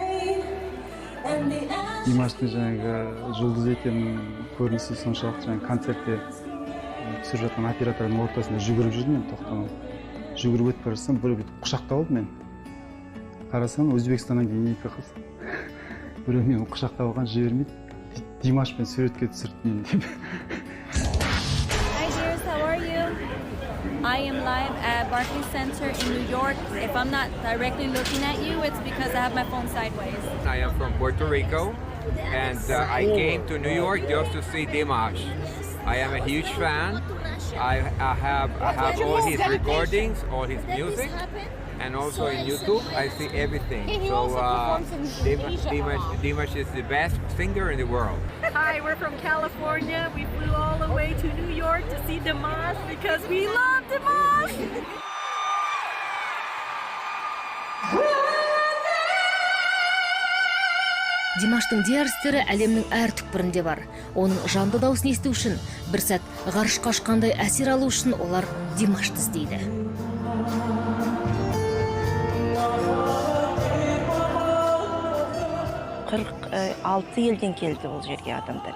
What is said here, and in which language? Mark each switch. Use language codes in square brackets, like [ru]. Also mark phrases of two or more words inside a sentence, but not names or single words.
[kk] Димаштың жұлдыз екенін көрінісі соншалықты концертте түсіріп жатқан оператордың ортасында жүгіріп жүрдім, мен тоқтамай. Жүгіріп өтіп бара жатсам, біреу құшақтап алды мені. Қарасам, Өзбекстаннан келген екі қыз. Біреу мені құшақтап алған жібермейді. Димашпен суретке түсірді мені деп. [en] Hi dears, how are you? I am live at Barclays Center in New York. If I'm not directly looking at you, it's because I have my phone sideways. I am from Puerto Rico, and I came to New York just to see Dimash. I am a huge fan. I have all his recordings, all his music, and also in YouTube I see everything. So Dimash is the best singer in the world. Hi, we're from California. We flew all the way to New York to see Dimash because we love Dimash. [kk] Димаштың диарстері әлемнің әр түкпірінде бар. Оның жанды дауысын есту үшін, бір сәт ғарышқа ұшқандай әсер алу үшін олар Димашты іздейді. Алты елден келді ол жерге адамдар.